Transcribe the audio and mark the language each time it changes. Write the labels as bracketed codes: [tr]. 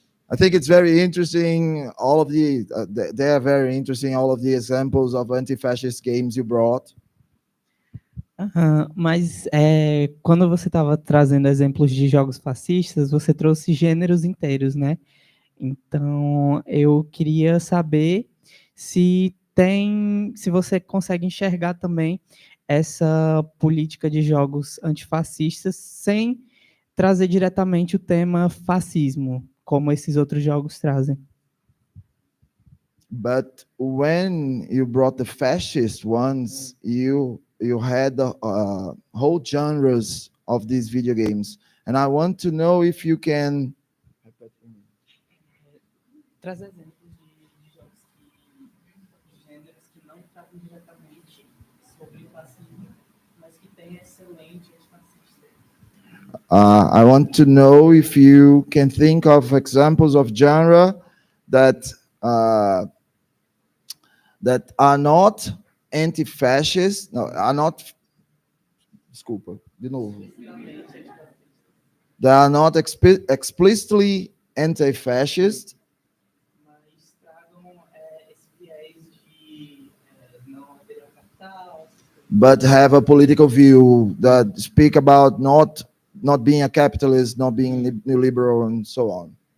[en] I think it's very interesting, all of they are very interesting, all of the examples of anti-fascist games you brought. [pt] Mas quando você estava trazendo exemplos de jogos fascistas, você trouxe gêneros inteiros, né? Então, eu queria saber se você consegue enxergar também essa política de jogos antifascistas sem trazer diretamente o tema fascismo, como esses outros jogos trazem. [en] But when you brought the fascist ones, you had whole genres of these video games, and I want to know if you can [pt] Trazer exemplos de jogos gêneros que não tratam diretamente sobre o fascismo, mas que têm essa lente antifascista. [en] I want to know if you can think of examples of genre that are not anti-fascist, no, are not. [pt] Desculpa, de novo. [en] They are not explicitly anti-fascist, [pt] Mas tragam esse viés de não haver capital. [en] but have a political view that speak about not being a capitalist, not being neoliberal, and so on.